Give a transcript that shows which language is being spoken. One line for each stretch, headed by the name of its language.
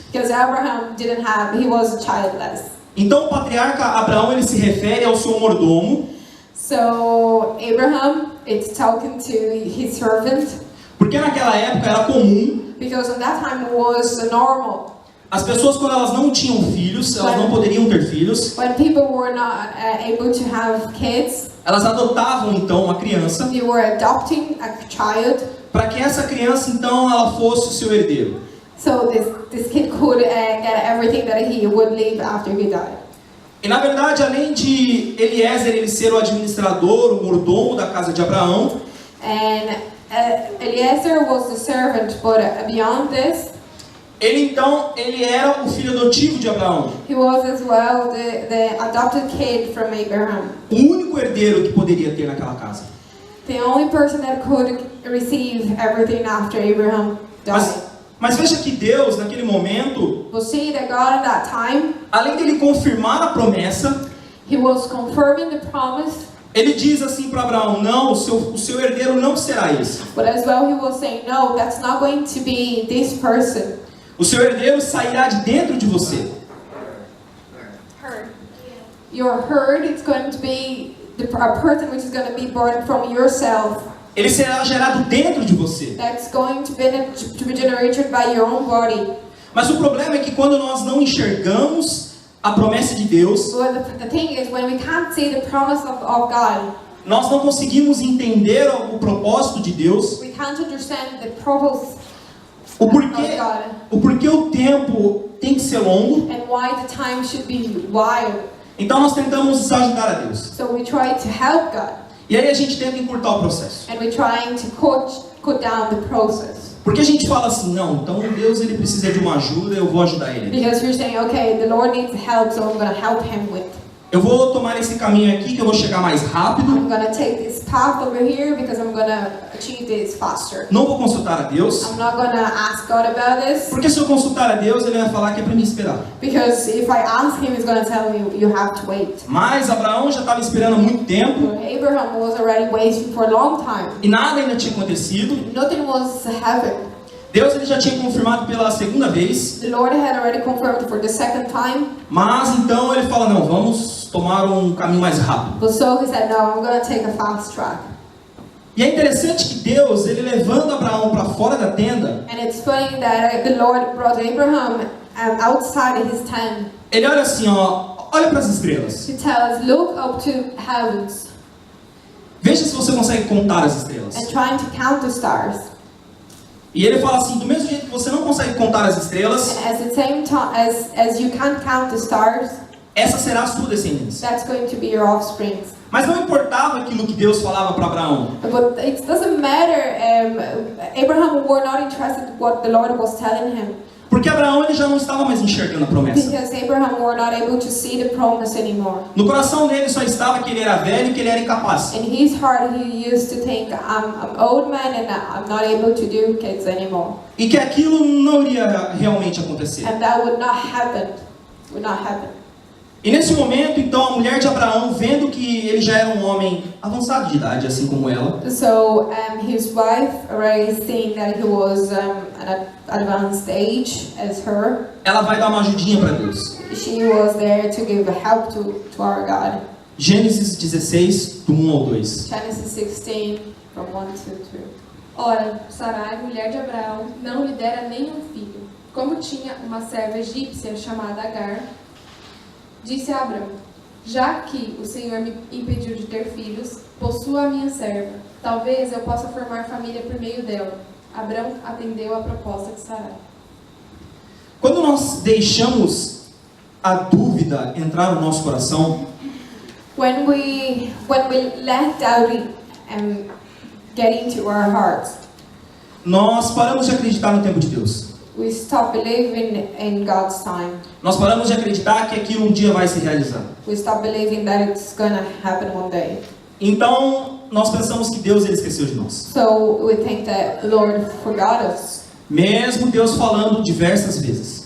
English: Because Abraham didn't have, he was childless.
Portuguese: Então o patriarca Abraão ele se refere ao seu mordomo.
English: So Abraham, it's talking to his servant.
Portuguese: Porque naquela época era comum.
English: Because at that time it was normal.
Portuguese: As pessoas, quando elas não tinham filhos, elas não poderiam ter filhos.
English: When people were not able to have kids,
Portuguese: elas adotavam então uma criança.
English: They were adopting a child.
Portuguese: Para que essa criança então ela fosse o seu herdeiro.
English: So this kid could get everything that he would leave after he died.
Portuguese: E na verdade, além de Eliezer ele ser o administrador, o mordomo da casa de Abraão,
English: And Eliezer was the servant, but beyond this,
Portuguese: ele era o filho adotivo de Abraão.
English: he was as well the adopted kid from Abraham.
Portuguese: O único herdeiro que poderia ter naquela casa.
English: The only person that could receive everything after Abraham died.
Portuguese: Mas veja que Deus, naquele momento,
English: We'll see that God at that time,
Portuguese: além dele confirmar a promessa,
English: he was confirming the promise.
Portuguese: Ele diz assim para Abraão: não, o seu herdeiro não será esse.
English: But as well he was saying, no, that's not going to be this person.
Portuguese: O seu herdeiro sairá de dentro de você.
English: Your herd is going to be a person which is going to be born from yourself.
Portuguese: Ele será gerado dentro de você.
English: That's going to be generated by your own body.
Portuguese: Mas o problema é que quando nós não enxergamos a promessa de Deus,
English: Well, the thing is, when we can't see the promise of God,
Portuguese: nós não conseguimos entender o propósito de Deus,
English: we can't understand the purpose
Portuguese: o
English: of God,
Portuguese: porquê o tempo tem que ser longo,
English: and why the time should be wild.
Portuguese: Então nós tentamos ajudar a Deus.
English: So we try to help God,
Portuguese: E aí a gente tenta encurtar o processo.
English: and we're trying to cut down the process.
Portuguese: Porque a gente fala assim, não, então Deus ele precisa de uma ajuda, eu vou ajudar ele.
English: Because you're saying, okay, the Lord needs help, so I'm going to help him with.
Portuguese: Eu vou tomar esse caminho aqui que eu vou chegar mais rápido.
English: I'm going to take this path over here because I'm going to achieve this faster.
Portuguese: Não vou consultar a Deus.
English: I'm not going to ask God about this.
Portuguese: Porque se eu consultar a Deus, ele vai falar que é para mim esperar.
English: Because if I ask him, he's going to tell me you have to wait.
Portuguese: Mas Abraão já estava esperando há muito tempo.
English: But Abraham was already waiting for a long time.
Portuguese: E nada ainda tinha acontecido.
English: Nothing was happening.
Portuguese: Deus ele já tinha confirmado pela segunda vez.
English: The Lord had already confirmed for the second time.
Portuguese: Mas então ele fala, não, vamos tomar um caminho mais rápido.
English: But so he said, no, I'm going to take a fast track.
Portuguese: E é interessante que Deus, ele levando Abraão para fora da tenda,
English: And it's funny that the Lord brought Abraham outside his tent
Portuguese: ele olha assim, ó, olha para as estrelas.
English: to tell us, look up to heavens
Portuguese: Veja se você consegue contar as estrelas.
English: and trying to count the stars.
Portuguese: E ele fala assim, do mesmo jeito que você não consegue contar as estrelas,
English: And at the same time as you can't count the stars,
Portuguese: essa será a sua descendência.
English: that's going to be your offspring.
Portuguese: Mas não importava aquilo que Deus falava para Abraão.
English: But it doesn't matter. Abraham were not interested in what the Lord was telling him.
Portuguese: Porque Abraão ele já não estava mais enxergando a promessa.
English: Because Abraham were not able to see the promise anymore.
Portuguese: No coração dele só estava que ele era velho e que ele era incapaz.
English: In his heart, he used to think, I'm old man and I'm not able to do kids anymore.
Portuguese: E que aquilo não iria realmente acontecer.
English: And that would not happen. Would not happen.
Portuguese: E nesse momento, então, a mulher de Abraão, vendo que ele já era um homem avançado de idade, assim como ela,
English: So his wife already seen that he was at an advanced age as her.
Portuguese: ela vai dar uma ajudinha para Deus.
English: She was there to give help to our God.
Portuguese: Gênesis 16, do 1 ao 2.
English: Genesis 16, from 1 to 2.
Portuguese: Ora, Sarai, mulher de Abraão, não lhe dera nenhum filho. Como tinha uma serva egípcia chamada Agar, disse a Abraão, já que o Senhor me impediu de ter filhos, possua a minha serva. Talvez eu possa formar família por meio dela. Abraão atendeu à proposta de Sarai. Quando nós deixamos a dúvida entrar no nosso coração,
English: When we let doubt get into our hearts,
Portuguese: nós paramos de acreditar no tempo de Deus.
English: we stop believing in God's time.
Portuguese: Nós paramos de acreditar que aquilo um dia vai se realizar.
English: We stop believing that it's gonna happen one day.
Portuguese: Então, nós pensamos que Deus ele esqueceu de nós.
English: So we think that the Lord forgot us.
Portuguese: Mesmo Deus falando diversas vezes.